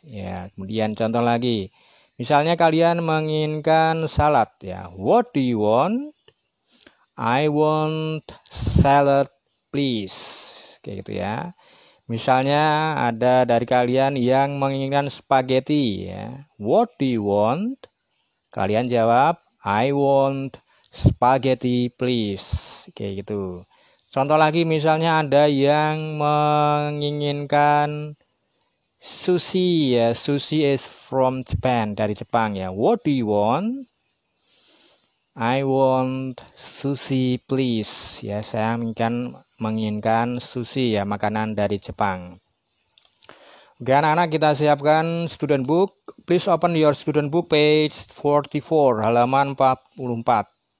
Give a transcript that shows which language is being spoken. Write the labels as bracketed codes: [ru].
[id] Ya, kemudian contoh lagi. Misalnya kalian menginginkan salad ya, [en] what do you want? I want salad please. [id] Kayak gitu ya. Misalnya ada dari kalian yang menginginkan spaghetti ya. [en] What do you want? [id] Kalian jawab [en] I want spaghetti please. [id] Kayak gitu. Contoh lagi, misalnya ada yang menginginkan sushi ya. [en] Sushi is from Japan, [id] dari Jepang ya. [en] What do you want? I want sushi please. [id] Ya, saya menginginkan sushi ya, makanan dari Jepang. Oke, anak-anak, kita siapkan student book. [en] Please open your student book page 44, [id] halaman 44.